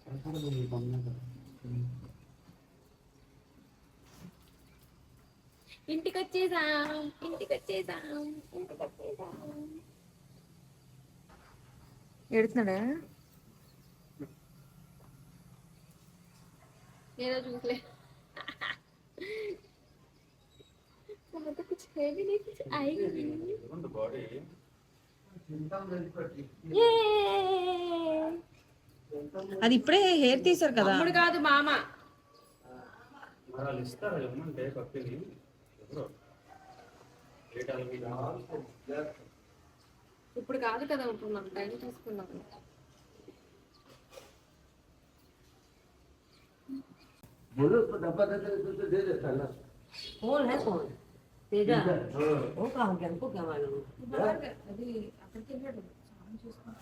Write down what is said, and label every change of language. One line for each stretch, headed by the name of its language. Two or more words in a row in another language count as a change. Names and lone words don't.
Telugu: ఇంటికి వచ్చేసాం. ఎడుతున్నాడా? ఏదో చూసలే.
Hindi: कुछ है भी नहीं, कुछ आएगा भी नहीं.
Telugu: అది ఇప్పుడే హెయిర్ తీసారు కదా. తమ్ముడు కాదు మామ. ఇప్పుడు కాదు కదా, ఉంటున్నాం టైం తీసుకున్నాం.
Hindi: कौन है कौन? तेजा। वो कहाँ हो गया? हमको क्या मालूम?
Telugu: అది అక్కడికి వెళ్ళాడు స్నానం చేసుకుంటాను.